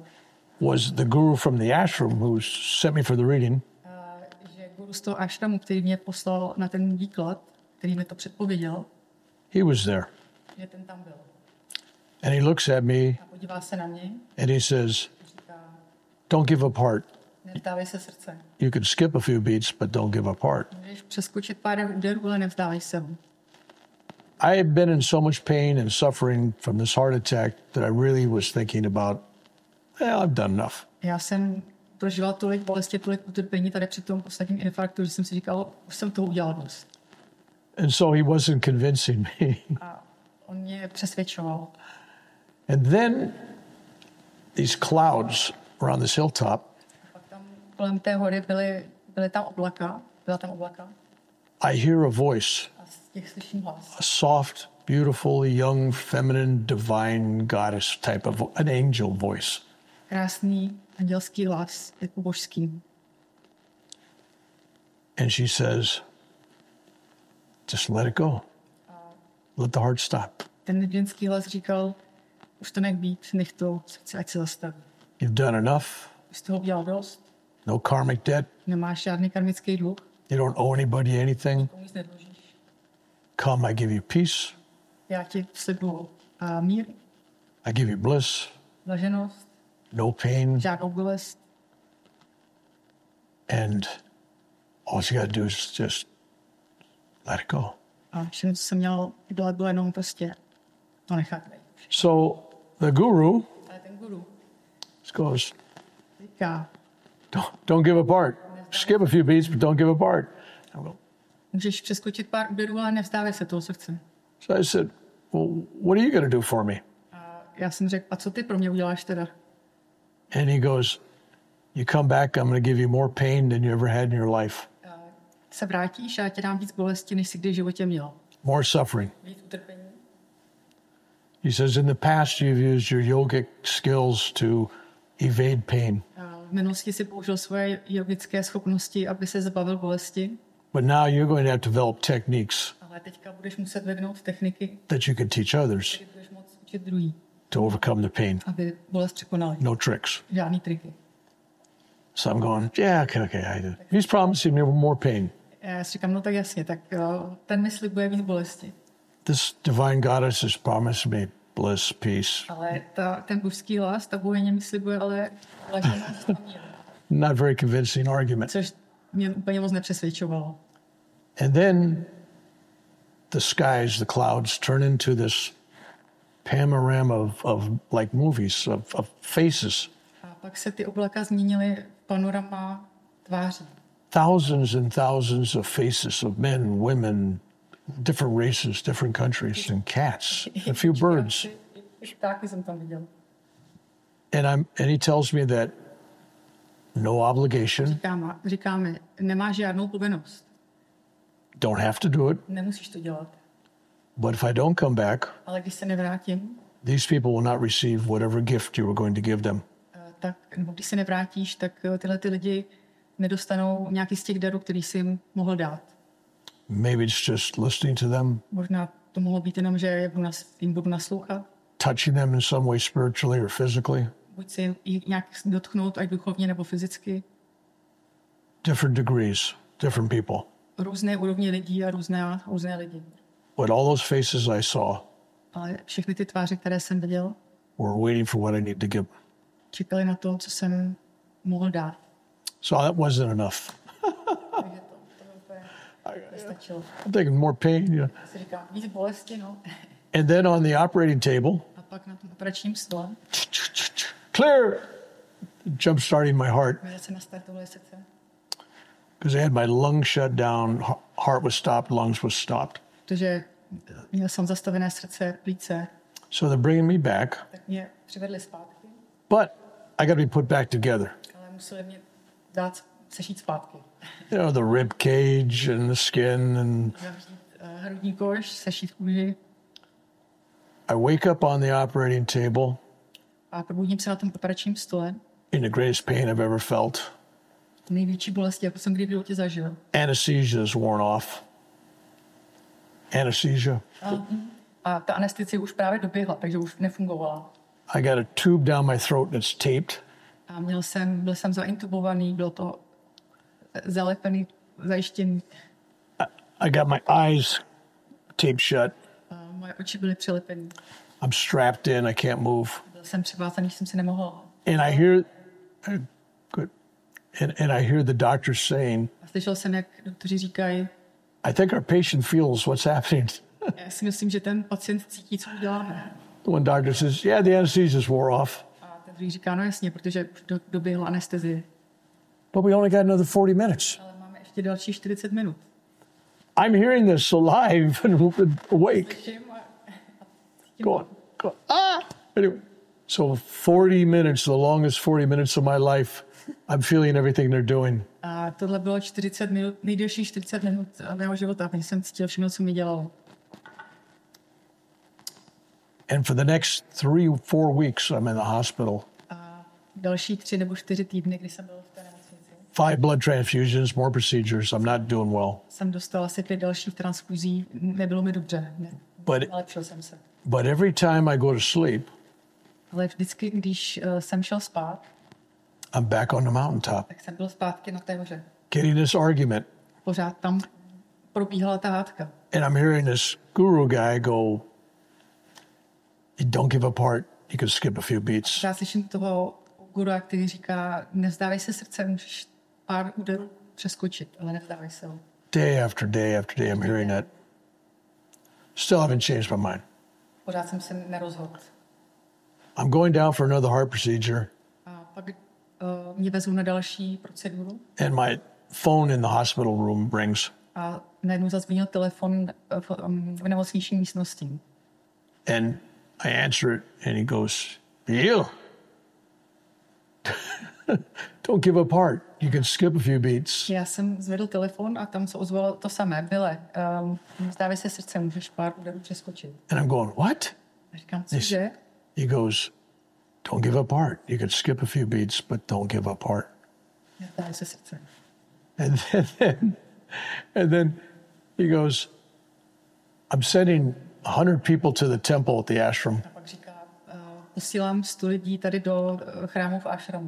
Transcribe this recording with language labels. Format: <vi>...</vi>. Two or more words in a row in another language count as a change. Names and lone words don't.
<en>was the guru from the ashram who sent me for the reading</en> <cs>že guru z toho ashramu, který mě poslal na ten výklad, který mi to předpověděl,</cs> <en>he was there.</en> <cs>že ten tam byl.</cs> <en>And he looks at me</en> <cs>A podívá se na mě</cs> <en>and he says,</en> <cs>a říká,</cs> <en>don't give up heart.</en> <cs>nevzdávej se srdce.</cs> <en>You can skip a few beats, but don't give up heart.</en> <cs>Můžeš přeskočit pár úderů, ale nevzdávej se ho.</cs> <en>I had been in so much pain and suffering from this heart attack that I really was thinking about, well, I've done enough.</en> <cs>Já jsem prožíval tolik bolesti, tolik utrpení tady při tom posledním infarktu, že jsem si říkal, už jsem toho udělal dost.</cs> <en>And so he wasn't convincing me.</en> <cs>A on mě přesvědčoval.</cs> <en>And then these clouds were on this hilltop.</en> <cs>Pak tam kolem té hory byla tam oblaka.</cs> <en>I hear a voice,</en> <cs>A z těch slyším hlas.</cs> <en>a soft, beautiful, young, feminine, divine goddess type of an angel voice.</en> <cs>Krásný andělský hlas, jako božský.</cs> <en>And she says, just let it go. Let the heart stop.</en> <cs>Ten ženský hlas říkal, už to nech být, nech to srdce, ať se zastaví.</cs> <en>You've done enough.</en> <cs>Už toho udělal dost,</cs> <en>No karmic debt.</en> <cs>nemáš žádný karmický dluh,</cs> <en>You don't owe anybody anything.</en> <cs>komu nic nedlužíš.</cs> <en>Come, I give you peace.</en> <cs>Já ti slibuju mír,</cs> <en>I give you bliss.</en> <cs>blaženost,</cs> <en>No pain.</en> <cs>žádnou bolest.</cs> <en>And all you got to do is just let it go.</en> <cs>A všechno, co jsem měl udělat, bylo jenom prostě to nechat být.</cs> <en>So the guru</en> <cs>Ale ten guru</cs> <en>goes,</en> <cs>říká,</cs> <en>don't give up heart. Skip a few beats, but don't give up heart. I go,</en> <cs>můžeš přeskočit pár úderů, ale nevzdávej se toho srdce.</cs> <en>so I said, well, what are you going to do for me?</en> <cs>A já jsem řekl, a co ty pro mě uděláš teda?</cs> <en>And he goes, you come back, I'm going to give you more pain than you ever had in your life.</en> <cs>Se vrátíš a já ti dám víc bolesti, než jsi kdy v životě měl.</cs> <en>More suffering.</en> <cs>Víc utrpení.</cs> <en>He says, in the past, you've used your yogic skills to evade pain.</en> <cs>A v minulosti si použil svoje jogické schopnosti, aby se zbavil bolesti,</cs> <en>But now you're going to have to develop techniques</en> <cs>ale teďka budeš muset vyvinout techniky,</cs> <en>that you can teach others</en> <cs>které budeš moct učit druhý,</cs> <en>to overcome the pain.</en> <cs>aby bolest překonali.</cs> <en>No tricks.</en> <cs>Žádný triky.</cs> <en>So I'm going, yeah, okay. He's promising me more pain.</en> <cs>Já si říkám, no tak jasně, tak ten mi slibuje víc bolesti.</cs> <en>This divine goddess has promised me bliss, peace.</en> <cs>Ale ten božský hlas, ta bohyně mi slibuje, ale blaženost a mír,</cs> <en>Not very convincing argument.</en> <cs>což mě úplně moc nepřesvědčovalo.</cs> <en>And then the skies, the clouds turn into this panorama of like movies, of faces.</en> <cs>A pak se ty oblaka změnily v panorama tváří.</cs> <en>Thousands and thousands of faces of men, women, different races, different countries, and cats, a few birds.</en> <cs>I ptáky jsem tam viděl.</cs> <en>And he tells me that no obligation,</en> <cs>Říkáme, nemáš žádnou povinnost.</cs> <en>don't have to do it,</en> <cs>Nemusíš to dělat.</cs> <en>but if I don't come back,</en> <cs>Ale když se nevrátím,</cs> <en>these people will not receive whatever gift you were going to give them.</en> <cs>nebo když se nevrátíš, tak tyhle ty lidi nedostanou nějaký z těch darů, který si jim mohl dát.</cs> <en>Maybe it's just listening to them,</en> <cs>Možná to mohlo být jenom, že jim budu naslouchat.</cs> <en>touching them in some way spiritually or physically.</en> <cs>Buď si jich nějak dotknout, ať duchovně nebo fyzicky.</cs> <en>Different degrees, different people.</en> <cs>Různé úrovně lidí a různé lidi.</cs> <en>But all those faces I saw</en> <cs>Ale všechny ty tváře, které jsem viděl,</cs> <en>were waiting for what I need to give.</en> <cs>čekali na to, co jsem mohl dát.</cs> <en>So that wasn't enough.</en> <cs>Takže to úplně nestačilo.</cs> <en>I'm taking more pain. You know.</en> <cs>Já si říkám, víc bolesti, no.</cs> <en>And then on the operating table,</en> <cs>A pak na tom operačním stole,</cs> <en>clear, jump starting my heart</en> <cs>mi zase nastartovaly srdce.</cs> <en>because I had my lungs shut down, heart was stopped, lungs was stopped.</en> <cs>Protože měl jsem zastavené srdce, plíce,</cs> <en>So they're bringing me back,</en> <cs>tak mě přivedli zpátky,</cs> <en>but I got to be put back together.</en> <cs>ale museli mě dát sešít zpátky.</cs> <en>You know, the rib cage and the skin, and</en> <cs>Zavřít hrudní koš, sešít kůži</cs> <en>I wake up on the operating table</en> <cs>a probudím se na tom operačním stole.</cs> <en>in the greatest pain I've ever felt.</en> <cs>Největší bolesti, jako jsem kdy v životě zažil.</cs> <en>Anesthesia is worn off. Anesthesia.</en> <cs>A ta anestezie už právě doběhla, takže už nefungovala.</cs> <en>I got a tube down my throat and it's taped.</en> <cs>A byl jsem zaintubovaný, bylo to zalepený, zajištěný.</cs> <en>I got my eyes taped shut.</en> <cs>A moje oči byly přilepený.</cs> <en>I'm strapped in. I can't move.</en> <cs>Byl jsem přivázaný, jsem si nemohl.</cs> <en>And I hear, good. And I hear the doctors saying,</en> <cs>A slyšel jsem, jak doktoři říkají,</cs> <en>I think our patient feels what's happening.</en> <cs>já si myslím, že ten pacient cítí, co uděláme.</cs> <en>One doctor says, yeah, the anesthesia's wore off,</en> <cs>A ten druhý říká, no jasně, protože už doběhla anestezie.</cs> <en>but we only got another 40 minutes.</en> <cs>Ale máme ještě další 40 minut.</cs> <en>I'm hearing this alive and awake.</en> <cs>Slyším a</cs> <en>Going. Anyway, so 40 minutes, the longest 40 minutes of my life, I'm feeling everything they're doing.</en> <cs>A tohle bylo 40 minut, nejdelší 40 minut mého života, takže jsem cítil všechno, co mi dělalo.</cs> <en>And for the next 3-4 weeks, I'm in the hospital.</en> <cs>A další 3 nebo 4 týdny, kdy jsem byl v té nemocnici,</cs> <en>5 blood transfusions, more procedures. I'm not doing well.</en> <cs>jsem dostal asi 5 dalších transfuzí, nebylo mi dobře, nelepšil jsem se.</cs> <en>But every time I go to sleep,</en> <cs>Ale vždycky, když jsem šel spát,</cs> <en>I'm back on the mountaintop,</en> <cs>tak jsem byl zpátky na té hoře.</cs> <en>getting this argument.</en> <cs>Pořád tam probíhala ta hádka.</cs> <en>And I'm hearing this guru guy go, you don't give up heart, you can skip a few beats.</en> <cs>Já slyším toho guru, který říká, nevzdávej se srdce, můžeš pár úderů přeskočit, ale nevzdávej se ho.</cs> <en>Day after day after day, I'm hearing that. Still haven't changed my mind.</en> <cs>Pořád jsem se nerozhodl.</cs> <en>I'm going down for another heart procedure,</en> <cs>A pak mě vezou na další proceduru</cs> <en>and my phone in the hospital room rings.</en> <cs>a najednou zazvonil telefon v nemocniční místnosti.</cs> <en>And I answer it, and he goes, you. Don't give up heart. You can skip a few beats.</en> <cs>Já jsem zvedl telefon a tam se ozvalo to samé. Byle, vzdávej se srdce, můžeš pár úderů přeskočit.</cs> <en>And I'm going, what?</en> <cs>A říkám, cože?</cs> <en>He goes, don't give up heart. You can skip a few beats, but don't give up heart.</en> <cs>Nevzdávej se srdce.</cs> <en>And then he goes, I'm sending 100 people to the temple at the ashram</en> <cs>A pak říká, posílám 100 lidí tady do chrámu v ashramu,</cs>